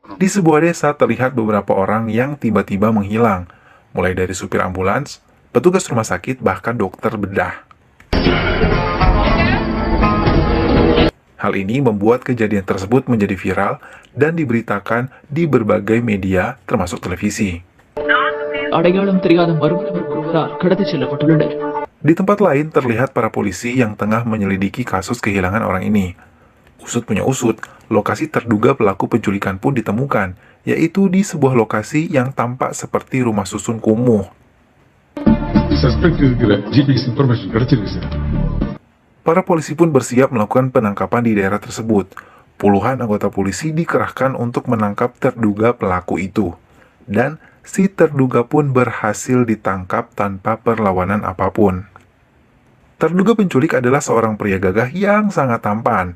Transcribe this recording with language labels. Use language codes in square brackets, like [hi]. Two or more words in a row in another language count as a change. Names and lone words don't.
[id] Di sebuah desa terlihat beberapa orang yang tiba-tiba menghilang, mulai dari supir ambulans, petugas rumah sakit, bahkan dokter bedah. Hal ini membuat kejadian tersebut menjadi viral dan diberitakan di berbagai media, termasuk televisi. [ta] அடையாளம் தெரியாத மர்ம நபர் ஒருவரால் கடத்திச் செல்லப்பட்டுள்ளனர். [id] Di tempat lain terlihat para polisi yang tengah menyelidiki kasus kehilangan orang ini. Usut punya usut, lokasi terduga pelaku penculikan pun ditemukan, yaitu di sebuah lokasi yang tampak seperti rumah susun kumuh. [ta] சஸ்பெக்ட் இருக்கிற [en] GPS information [ta] கிடைச்சிருக்கு சார். [id] Para polisi pun bersiap melakukan penangkapan di daerah tersebut. Puluhan anggota polisi dikerahkan untuk menangkap terduga pelaku itu. Dan si terduga pun berhasil ditangkap tanpa perlawanan apapun. Terduga penculik adalah seorang pria gagah yang sangat tampan.